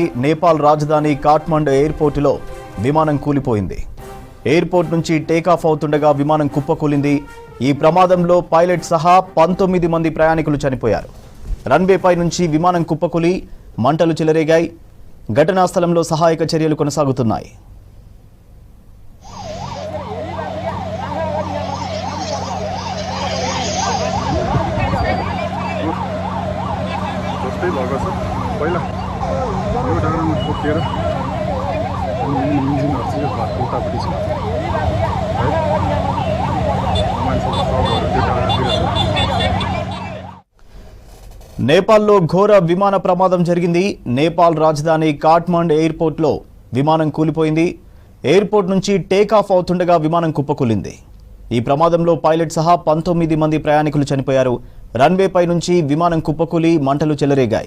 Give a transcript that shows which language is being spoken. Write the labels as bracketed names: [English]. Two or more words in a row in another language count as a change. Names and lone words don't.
[Telugu] నేపాల్ రాజధాని కాఠ్మండు ఎయిర్పోర్టులో విమానం కూలిపోయింది. ఎయిర్పోర్ట్ నుంచి టేకాఫ్ అవుతుండగా విమానం కుప్పకూలింది. ఈ ప్రమాదంలో పైలట్ సహా 19 మంది ప్రయాణికులు చనిపోయారు. రన్వేపై నుంచి విమానం కుప్పకూలి మంటలు చెలరేగాయి. ఘటనా స్థలంలో సహాయక చర్యలు కొనసాగుతున్నాయి. [Nepali] पहिला यो डाँडामा ठोकिएर अनि इन्जिनहरू चाहिँ घरको उतापट्टि छ है मान्छेको शवहरू त्यो डाँडातिर छ। [Telugu] నేపాల్లో ఘోర విమాన ప్రమాదం జరిగింది. నేపాల్ రాజధాని కాఠ్మండు ఎయిర్పోర్ట్లో విమానం కూలిపోయింది. ఎయిర్పోర్ట్ నుంచి టేకాఫ్ అవుతుండగా విమానం కుప్పకూలింది. ఈ ప్రమాదంలో పైలట్ సహా 19 మంది ప్రయాణికులు చనిపోయారు. రన్వేపై నుంచి విమానం కుప్పకూలి మంటలు చెలరేగాయి.